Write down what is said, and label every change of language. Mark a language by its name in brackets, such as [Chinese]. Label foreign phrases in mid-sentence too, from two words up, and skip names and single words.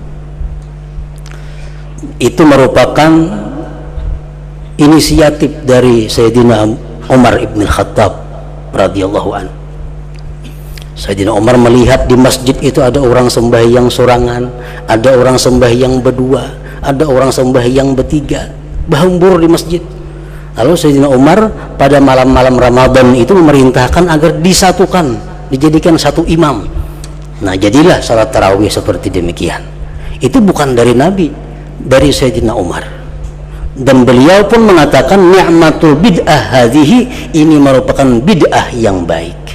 [Indonesian] Itu merupakan inisiatif dari Sayyidina Umar ibn Khattab [Arabic] radhiyallahu anhu. [Indonesian] Sayyidina Umar melihat di masjid itu ada orang sembahyang sorangan, ada orang sembahyang berdua, ada orang sembahyang bertiga, berhembur di masjid. Lalu Sayyidina Umar pada malam-malam Ramadan itu memerintahkan agar disatukan, dijadikan satu imam. Nah, jadilah salat tarawih seperti demikian. Itu bukan dari Nabi, dari Sayyidina Umar. Dan beliau pun mengatakan [Arabic] ni'matul bid'ah hadhihi, [Indonesian] ini merupakan bid'ah yang baik.